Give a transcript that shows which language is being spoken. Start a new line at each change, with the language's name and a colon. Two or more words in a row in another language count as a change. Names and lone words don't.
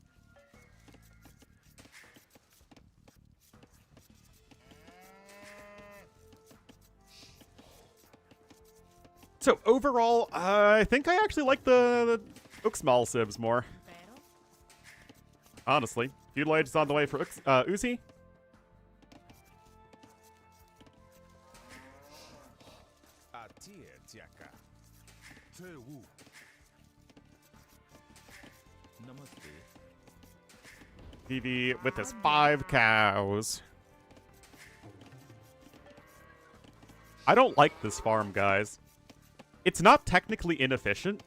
English: So overall, I think I actually like the Uxmal civs more. Honestly. Feudal Age is on the way for Uzi.
Chibcha: Atie tiaka.
English: Tewu. Namaste. Vivi with his 5 cows. I don't like this farm, guys. It's not technically inefficient.